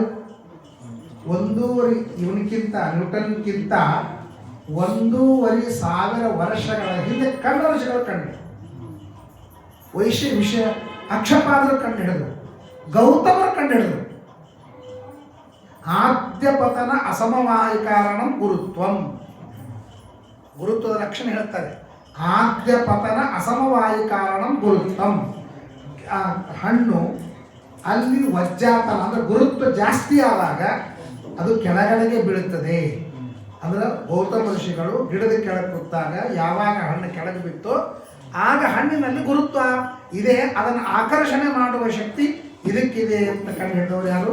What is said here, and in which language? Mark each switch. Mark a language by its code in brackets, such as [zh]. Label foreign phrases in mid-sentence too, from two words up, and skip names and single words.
[kn] 1.5 ಇವನಿಗಿಂತ ನ್ಯೂಟನ್ಗಿಂತ 1,500,000 ವರ್ಷಗಳ ಹಿಂದೆ ಕಂಡ ವರ್ಷಗಳು ಕಂಡು ವಿಷಯ ಅಕ್ಷಪಾದರು ಕಂಡು ಹಿಡಿದ್ರು, ಗೌತಮರು ಕಂಡು ಹಿಡಿದ್ರು. [sa] ಆದ್ಯ ಪತನ ಅಸಮವಾಯಿ ಕಾರಣಂ ಗುರುತ್ವಂ. [kn] ಗುರುತ್ವದ ಲಕ್ಷಣ ಹೇಳ್ತಾರೆ. [sa] ಆದ್ಯ ಪತನ ಅಸಮವಾಯಿ ಕಾರಣಂ ಗುರುತ್ವಂ. [kn] ಹಣ್ಣು ಅಲ್ಲಿ ವಜ್ಜಾತನ ಅಂದರೆ ಗುರುತ್ವ ಜಾಸ್ತಿ ಆದಾಗ ಅದು ಕೆಳಗಡೆಗೆ ಬೀಳುತ್ತದೆ. ಅಂದ್ರೆ ಗೌತಮ ಋಷಿಗಳು ಗಿಡದ ಕೆಳಗೆ ಕೂತಾಗ ಯಾವಾಗ ಹಣ್ಣು ಕೆಳಗೆ ಬಿತ್ತೋ ಆಗ ಹಣ್ಣಿನಲ್ಲಿ ಗುರುತ್ವ ಇದೆ, ಅದನ್ನು ಆಕರ್ಷಣೆ ಮಾಡುವ ಶಕ್ತಿ ಇದಕ್ಕಿದೆ ಅಂತ ಕಂಡು ಹಿಡಿದವರು ಯಾರು?